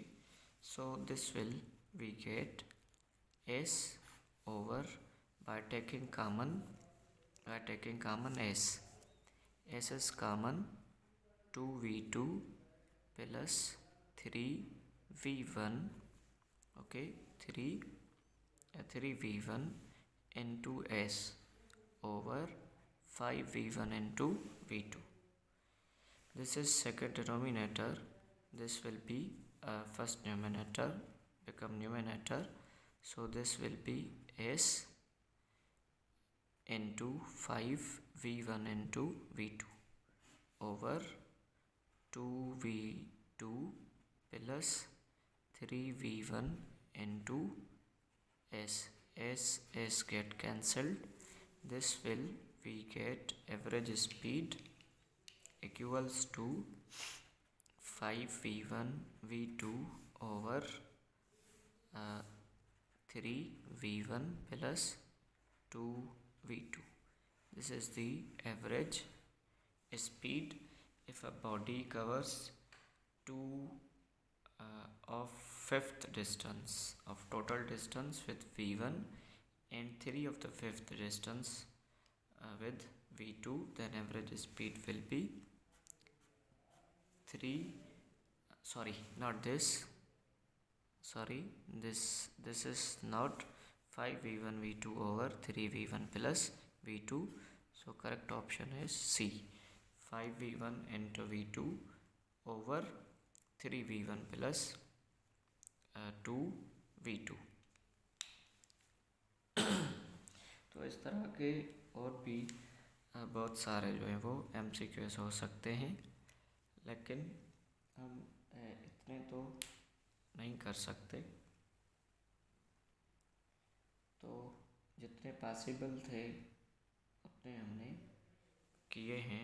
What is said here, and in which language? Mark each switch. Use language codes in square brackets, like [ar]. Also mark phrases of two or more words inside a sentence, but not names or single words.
[en] So this will we get S over, by taking common S is common, 2v2 plus 3v1, okay, 3v1 into S over 5v1 into v2. This is second denominator, this will be first numerator become numerator, so this will be S into 5v1 into v2 over 2v2 plus 3v1 into S get cancelled, this will we get average speed equals to 5v1 v2 over 3v1 plus 2v2. This is the average speed if a body covers 2 of fifth distance of total distance with v1 and 3 of the fifth distance with v2, then average speed will be 3, sorry, not this, sorry, this is not 5v1 v2 over 3v1 plus v2, So correct option is C, 5v1 into v2 over 3v1 plus 2v2। [hi] तो इस तरह के और भी बहुत सारे जो हैं वो MCQs हो सकते हैं, लेकिन हम इतने तो नहीं कर सकते। तो जितने पॉसिबल थे उतने हमने किए हैं।